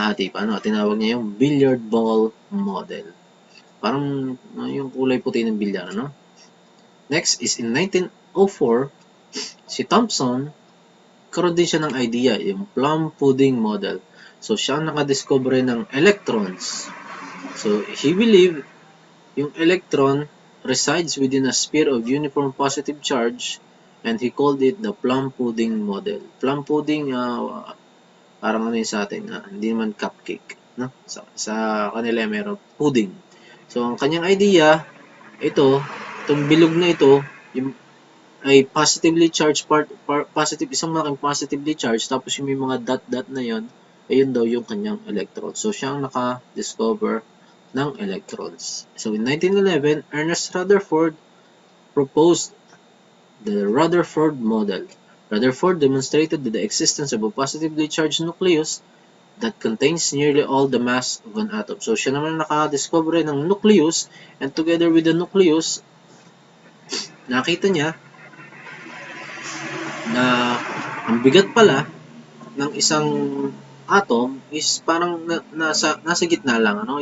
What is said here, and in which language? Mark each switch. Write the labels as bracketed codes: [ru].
[tl] Paano? Tinawag niya yung billiard ball model. Parang yung kulay puti ng bilyar, no? [en] Next is in 1904, [tl] si Thomson, karoon din siya ng idea, yung plum pudding model. So, siya ang nakadiscover ng electrons. [en] So, he believed yung electron resides within a sphere of uniform positive charge and he called it the plum pudding model. [tl] Plum pudding, parang ano yun sa atin, hindi naman cupcake. No? Sa kanila meron pudding. So, ang kanyang idea, itong bilog na ito, yung ay positively charged isang malaking positively charged, tapos yung may mga dot na yon, ayun daw yung kanyang electron. So, siyang naka-discover ng electrons. [en] So, in 1911, Ernest Rutherford proposed the Rutherford model. Rutherford demonstrated the existence of a positively charged nucleus that contains nearly all the mass of an atom. [tl] So, siya naman naka-discover ng nucleus, and together with the nucleus, nakita niya na ang bigat pala ng isang atom is parang nasa gitna lang, ano?